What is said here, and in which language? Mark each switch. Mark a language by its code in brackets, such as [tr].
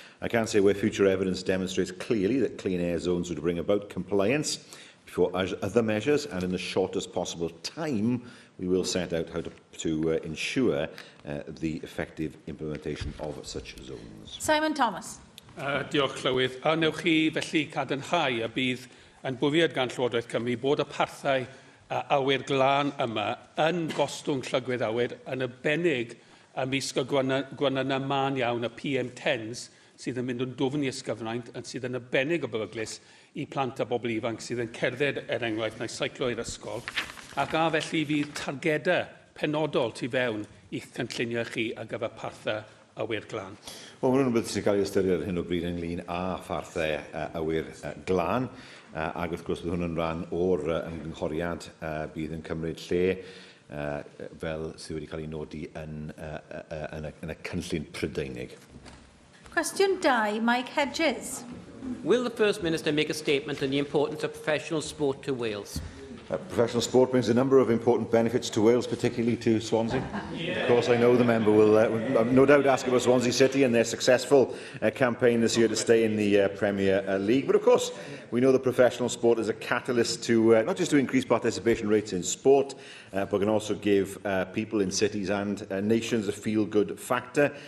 [en] I can say where future evidence demonstrates clearly that clean air zones would bring about compliance before other measures, and in the shortest possible time, we will set out how to ensure the effective implementation of such zones. Simon Thomas. [cy] Diolch, Llywydd. A wnewch chi felly cadarnhau a bydd yn bwriad gan Llywodraeth Cymru bod y parthau awyr glân yma yn gostwng llygwydd awyr yn arbennig ymysg o gwanynau man iawn y PM10s sydd yn mynd yn dwfn i ysgyfnaint yn sydd yn arbennig o beryglus I plant a bobl ifanc sydd yn cerdded enghraifft neu seiclo i'r ysgol, ac a felly fydd targedau penodol tu fewn i'ch cynllunio chi ar gyfer parthau awyr glân. Wel, mae hwnnw'n beth sy'n cael ei ystyried ar hyn o bryd ynglyn â pharthau awyr glân, ac wrth gwrs bydd hwnnw'n rhan o'r ymgynghoriad bydd yn cymryd lle fel sydd wedi cael ei nodi yn y cynllun Prydeinig. Cwestiwn 2, Mike Hedges. [en] Will the First Minister make a statement on the importance of professional sport to Wales? Professional sport brings a number of important benefits to Wales, particularly to Swansea. Yeah. Of course, I know the member will no doubt ask about Swansea City and their successful campaign this year to stay in the Premier League. But of course, we know that professional sport is a catalyst to not just to increase participation rates in sport, but can also give people in cities and nations a feel-good factor.